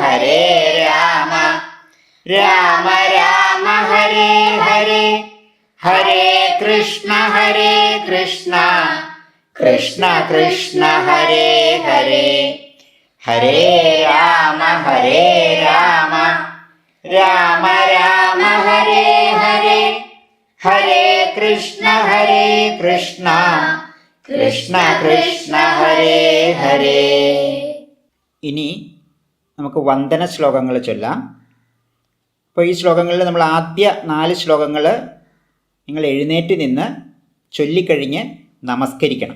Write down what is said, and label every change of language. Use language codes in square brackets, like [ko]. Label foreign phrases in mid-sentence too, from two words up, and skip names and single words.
[sa] രാമ ഹരേ ഹരേ ഹരേ കൃഷ്ണ കൃഷ്ണ കൃഷ്ണ ഹരേ ഹരേ ഹരേ രാമ രാമ ഹരേ ഹരേ ഹരേ കൃഷ്ണ കൃഷ്ണ കൃഷ്ണ ഹരേ ഹരേ. [ml] ഇനി നമുക്ക് വന്ദന ശ്ലോകങ്ങൾ ചൊല്ലാം. അപ്പോൾ ഈ ശ്ലോകങ്ങളിൽ നമ്മൾ ആദ്യ 4 ശ്ലോകങ്ങൾ നിങ്ങൾ എഴുന്നേറ്റ് നിന്ന് ചൊല്ലിക്കഴിഞ്ഞ് നമസ്കരിക്കണം.